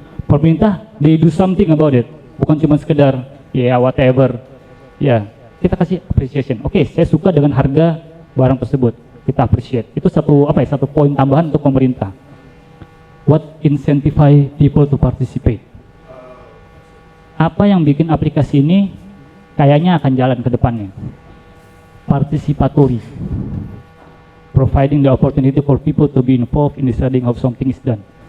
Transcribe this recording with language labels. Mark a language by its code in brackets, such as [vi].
[en] Pemerintah, they do something about it. [id] Bukan cuma sekedar, ya whatever. Ya, kita kasih appreciation. Oke, saya suka dengan harga barang tersebut. Kita appreciate. Itu satu poin tambahan untuk pemerintah. [en] What incentivize people to participate? [id] Apa yang bikin aplikasi ini kayaknya akan jalan ke depannya? [en] Participatory. Providing the opportunity for people to be involved in deciding how something is done.